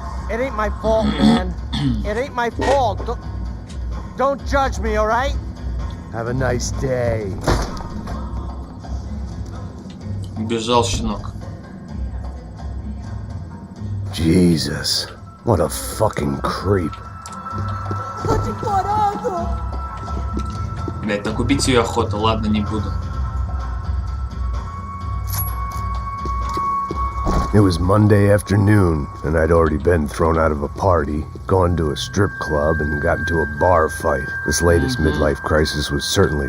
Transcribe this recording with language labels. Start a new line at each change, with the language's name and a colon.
English: It ain't my fault, man. It ain't my fault. Don't judge me, all right? Have a nice day.
Russian: Бежал щенок.
English: Jesus, what a fucking creep.
Russian: Блять, так убить ее охота, ладно, не буду.
English: It was Monday afternoon, and I'd already been thrown out of a party, gone to a strip club, and got into a bar fight. This latest midlife crisis was certainly